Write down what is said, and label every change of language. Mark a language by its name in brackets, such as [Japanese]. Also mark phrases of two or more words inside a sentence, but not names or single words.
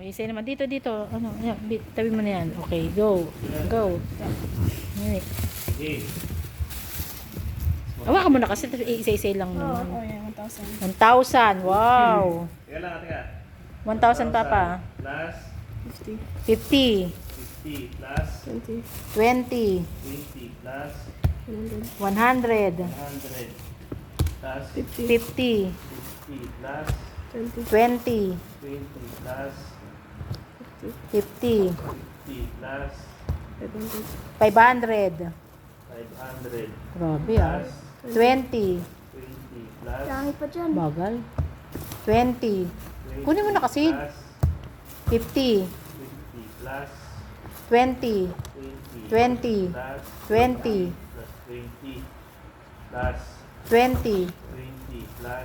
[Filipino] Isa naman. Dito. Ano, yan, tabi mo na yan. Okay, go. Go. Yan. Okay. Hawakan mo na kasi isa-isa lang Oo, naman. yan, 1,000. 1,000. Wow. Teka lang, teka. 1,000 papa. Plus 50, 50. 50 plus 20, 20. 20 plus 100, 100. 100 plus 50, 50. 50 plus 20, 20. 20 plus 50. 50 plus 500, 500. 500 Grabe ah. plus 20. 20 plus Dami pa dyan. Bagal. 20. 20 Kunin mo na kasi. plus 50. 50 plus 20. 20 20. plus 20. plus 20 plus 20. 20 plus